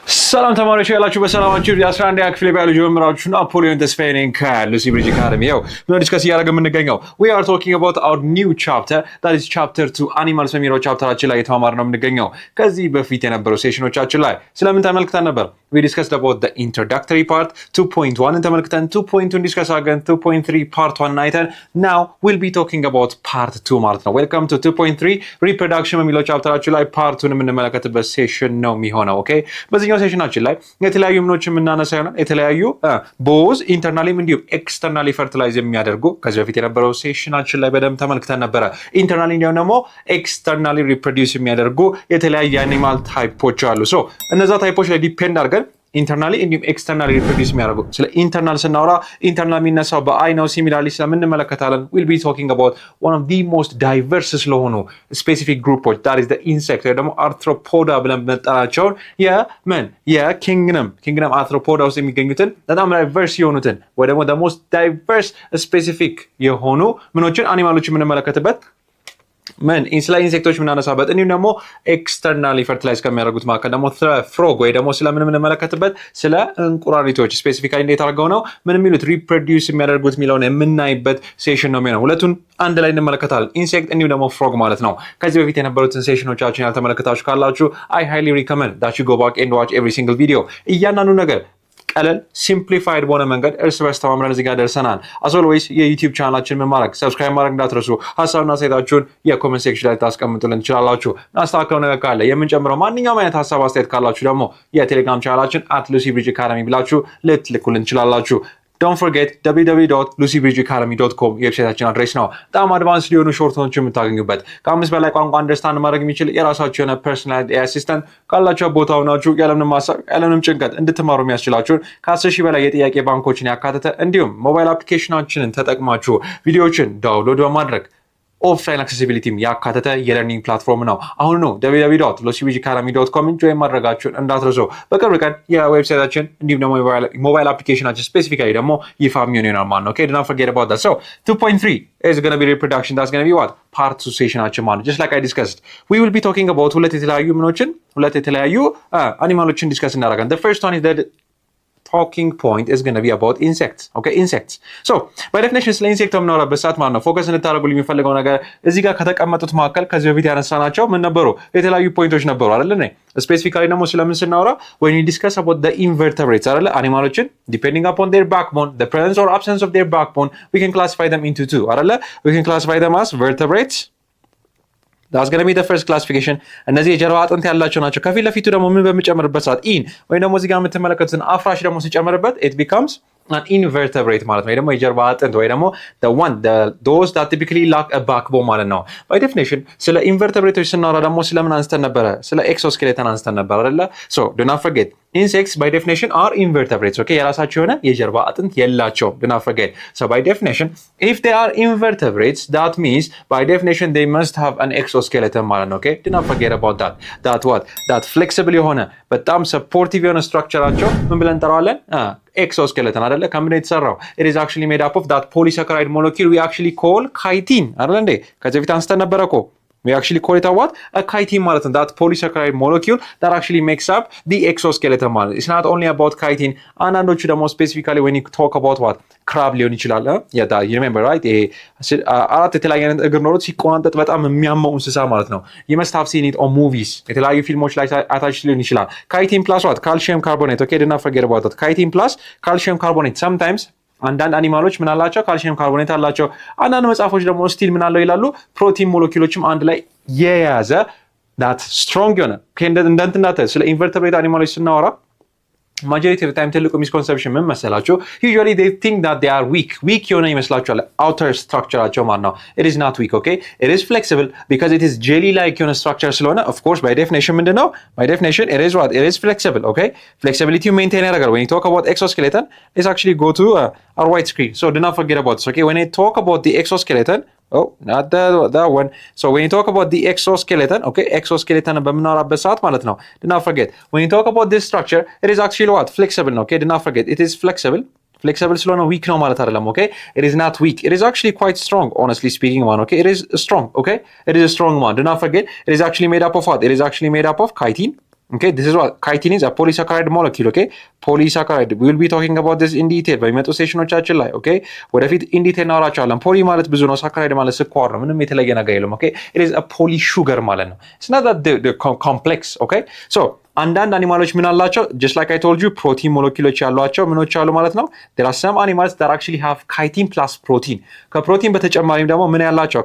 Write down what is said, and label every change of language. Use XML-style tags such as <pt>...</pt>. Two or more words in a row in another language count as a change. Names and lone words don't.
<am>ሰላም ተማሪዎች ያላችሁ በሰላማችሁ የ11ኛ ክፍል ባዮሎጂ መምህራችሁ ናፖሊዮን ተስፋዬ ነኝ ከሉሲ ብሪጅ አካዳሚ። ያው ዲስከስ እያደረግን የምንገኘው</am> <en>we are talking about our new chapter that is chapter 2 animals</en> <am>በሚለው ቻፕተራችን ላይ የተማማር ነው የምንገኘው። ከዚህ በፊት የነበረው ሴሽኖቻችን ላይ ስለምን ተመልክተን ነበር?</am> <en>we discussed about the introductory part 2.1 ተመልክተን 2.2</en> <am>ዲስከስ አድርገን</am> <en>2.3 part 1 አይተን now we'll be talking about part 2</en> <am>ማለት ነው።</am> <en>welcome to 2.3</en> <am>reproduction በሚለው ቻፕተራችን ላይ part 2 የምንመለከትበት ሴሽን ነው የሚሆነው። ኦኬ በዚህኛው ሴሽናችን ላይ የተለያዩ ምኖችን የምናነሳ ይሆናል። የተለያዩ ቦዝ ኢንተርናሊም እንዲሁም ኤክስተርናሊ ፈርቲላይዝ የሚያደርጉ ከዚህ በፊት የነበረው ሴሽናችን ላይ በደንብ ተመልክተን ነበረ። ኢንተርናሊ እንዲሁም ደግሞ ኤክስተርናሊ ሪፕሮዲውስ የሚያደርጉ የተለያዩ አኒማል ታይፖች አሉ። ሶ እነዛ ታይፖች ላይ ዲፔንድ አድርገን ኢንተርናሊ እንዲሁም ኤክስተርናሊ ሪፕሮዲውስ የሚያደርጉ ስለ ኢንተርናል ስናወራ ኢንተርናል የሚነሳው በአይ ነው። ሲሚላርሊ ስለምንመለከታለን</am> <en>will be talking about one of the most diverse</en> <am>ስለሆኑ ስፔሲፊክ ግሩፖች</am> <en>that is the insect</en> <am>ወይ ደግሞ አርትሮፖዳ ብለን መጠራቸውን የኪንግደም አርትሮፖዳ ውስጥ የሚገኙትን በጣም ዳይቨርስ የሆኑትን ወይ ደግሞ</am> <en>the most diverse</en> <am>ስፔሲፊክ የሆኑ ምኖችን አኒማሎች የምንመለከትበት ስለ ኢንሴክቶች የምናነሳበት እንዲሁም ደግሞ ኤክስተርናሊ ፈርቲላይዝ ከሚያደርጉት መካከል ደግሞ ፍሮግ ወይ ደግሞ ስለምን የምንመለከትበት ስለ እንቁራሪቶች ስፔሲፊካሊ እንዴት አድርገው ነው ምን የሚሉት ሪፕሮዲውስ የሚያደርጉት የሚለውን የምናይበት ሴሽን ነው የሚሆነው። ሁለቱን አንድ ላይ እንመለከታለን፣ ኢንሴክት እንዲሁም ደግሞ ፍሮግ ማለት ነው። ከዚህ በፊት የነበሩትን ሴሽኖቻችን ያልተመለከታችሁ ካላችሁ</am> <en>I highly recommend that you go back and watch every single video።</en> <am>እያንዳንዱ ነገር ቀለል ሲምፕሊፋይድ በሆነ መንገድ እርስ በርስ ተማምረን እዚህ ጋር ደርሰናል።</am> <en>as always</en> <am>የዩቲዩብ ቻናላችን ምን ማድረግ ሰብስክራይብ ማድረግ እንዳትረሱ። ሀሳብና አስተያየታችሁን የኮሜንት ሴክሽን ላይ ታስቀምጡልን ትችላላችሁ። እናስተካክለው ነገር ካለ የምንጨምረው ማንኛውም አይነት ሀሳብ አስተያየት ካላችሁ ደግሞ የቴሌግራም ቻናላችን @lucybridgeacademy ብላችሁ ልትልኩልን ትችላላችሁ።</am> <en>Don't forget</en> <am>www.lucybridgeacademy.com የዌብሳይታችን አድሬስ ነው። በጣም አድቫንስ ሊሆኑ ሾርት ኖቶች የምታገኙበት ከ5 በላይ ቋንቋ አንደርስታንድ ማድረግ የሚችል የራሳችሁ የሆነ</am> <en>personal assistant</en> <am>ካላችሁ ቦታው ናችሁ ያለምንም ሀሳብ ያለምንም ጭንቀት እንድትማሩ የሚያስችላችሁን ከ10,000 በላይ የጥያቄ ባንኮችን ያካተተ እንዲሁም ሞባይል አፕሊኬሽናችንን ተጠቅማችሁ ቪዲዮዎችን ዳውንሎድ በማድረግ ኦፍላይን አክሴሲቢሊቲም ያካተተ የለርኒንግ ፕላትፎርም ነው። አሁን ነው www.lucybridgeacademy.com ጆይን ማድረጋችሁን እንዳትረሱ። በቅርብ ቀን የዌብሳይታችን እንዲሁም ደግሞ ሞባይል አፕሊኬሽናችን ስፔሲፊካሊ ደግሞ ይፋ የሚሆን ይሆናል ማለት ነው።</am> <en>Okay, do not forget about that. So 2.3 is going to be reproduction. That's going to be what? Part 2</en> <am>ሴሽናችን ማለት</am> <en>just like I discussed. We will be talking about</en> <am>ሁለት የተለያዩ አኒማሎችን ዲስከስ እናደርጋለን።</am> <en>The first one is that talking point is going to be about insects. Okay, insects. So by definition</en> <am>ስለ ኢንሴክት የምናወራበት ሰዓት ማለት ነው ፎከስ እንድታደርጉልኝ የሚፈልገው ነገር እዚህ ጋር ከተቀመጡት መካከል ከዚህ በፊት ያነሳናቸው ምን ነበሩ? የተለያዩ ፖይንቶች ነበሩ አይደል? ስፔሲፊካሊ ደግሞ ስለምን ስናወራ</am> <en>when we discuss about the invertebrates</en> <am>አይደል?</am> <en>አኒማሎችን depending upon their backbone, the presence or absence of their backbone, we can classify them into two አይደል? We can classify them as vertebrates. That's going to be the first classification.</en> <am>እነዚህ የጀርባ አጥንት ያላቸው ናቸው። ከፊት ለፊቱ ደግሞ ምን በሚጨምርበት ሰዓት ኢን ወይ ደግሞ እዚህ ጋር የምትመለከቱትን አፍራሽ ደግሞ ሲጨምርበት</am> <en>it becomes an invertebrate</en> <am>ማለት ነው። ወይ ደግሞ የጀርባ አጥንት ወይ ደግሞ</am> <en>those that typically lack a backbone</en> <am>ማለት ነው።</am> <en>by definition</en> <am>ስለ ኢንቨርተብሬቶች ስናወራ ደግሞ ስለምን አንስተን ነበረ? ስለ ኤክሶስኬሌተን አንስተን ነበር አይደለ?</am> <en>So do not forget insects by definition are invertebrates. Okay,</en> <am>የራሳቸው የሆነ የጀርባ አጥንት የላቸውም።</am> <en>do not forget. So by definition if they are invertebrates that means by definition they must have an exoskeleton</en> <am>ማለት ነው።</am> <en>Okay, do not forget about that flexible</en> <am>የሆነ በጣም</am> <en>supportive</en> <am>የሆነ ስትራክቸራቸው ምን ብለን እንጠራዋለን? ኤክሶስኬሌተን አይደለ? ከምን የተሰራው?</am> <en>it is actually made up of that polysaccharide molecule we actually call chitin</en> <am>አይደል እንዴ? ከዚህ በፊት አንስተን ነበረ እኮ</am> <en>we actually call it a chitin</en> <am>ማለት ነው።</am> <en>that polysaccharide molecule that actually makes up the exoskeleton ማለት it's not only about chitin</en> <am>አንዳንዶቹ ደግሞ</am> <en>specifically when you talk about crab</en> <am>ሊሆን ይችላል</am> <en>you remember right</en> <am>አራት የተለያየ አይነት እግር ኖሮት ሲቆናጠጥ በጣም የሚያመው እንስሳ ማለት ነው።</am> <en>you must have seen it on movies</en> <am>የተለያዩ ፊልሞች ላይ አታች ሊሆን ይችላል።</am> <en>chitin plus calcium carbonate. Okay, do not forget about that. chitin plus calcium carbonate.</en> <am>Sometimes አንዳንድ አኒማሎች ምን አላቸው? ካልሲየም ካርቦኔት አላቸው። አንዳንድ መጽሐፎች ደግሞ ስቲል ምን አለው ይላሉ? ፕሮቲን ሞለኪውሎችም አንድ ላይ የያዘ</am> <en>that strong</en> <am>የሆነ እንደንትናተ ስለ ኢንቨርተብሬት አኒማሎች ስናወራ</am> <en>majority of the time</en> <am>ትልቁ misconception ምን መሰላችሁ?</am> <en>usually they think that they are weak</en> <am>የሆነ ይመስላችኋል</am> <en>outer structureአቸው</en> <am>ማለት ነው።</am> <en>it is not weak. Okay, it is flexible because it is jelly like የሆነ structure ስለሆነ of course by definition ምንድነው? by definition it is what? it is flexible. Okay, flexibility maintain ያደርጋል. when you talk about exoskeleton let's actually go to our white screen. So do not forget about this. Okay, when I talk about the exoskeleton not that one. So when you talk about the exoskeleton, okay, exoskeleton</en> <am>በምናወራበት ሰዓት ማለት ነው</am> <en>do not forget when you talk about this structure it is actually what? flexible. Okay, do not forget it is flexible ስለሆነ weak</en> <am>ነው ማለት አይደለም።</am> <en>Okay, it is not weak, it is actually quite strong honestly speaking one. Okay, it is strong. Okay, it is a strong one. Do not forget it is actually made up of what? it is actually made up of chitin. Okay, this is what chitin is a polysaccharide molecule. Okay, polysaccharide. We will be talking about this in detail</en> <am>በሚመጡ ሴሽኖቻችን ላይ ኦኬ ወደፊት</am> <en>in detail</en> <am>እናወራቸዋለን። ፖሊ ማለት ብዙ ነው፣ ሳካራይድ ማለት ስኳር ነው። ምንም የተለየ ነገር የለም። ኦኬ</am> <en>it is a poly sugar</en> <am>ማለት ነው።</am> <en>it's not that the complex. okay so</en> <am>አንዳንድ አኒማሎች ምን አላቸው?</am> <en>just like I told you</en> <am>ፕሮቲን ሞለኪውሎች ያሏቸው ምኖች አሉ ማለት ነው።</am> <en>there are some animals that actually have chitin plus protein</en> <am>ከፕሮቲን በተጨማሪም ደግሞ ምን ያላቸው?</am>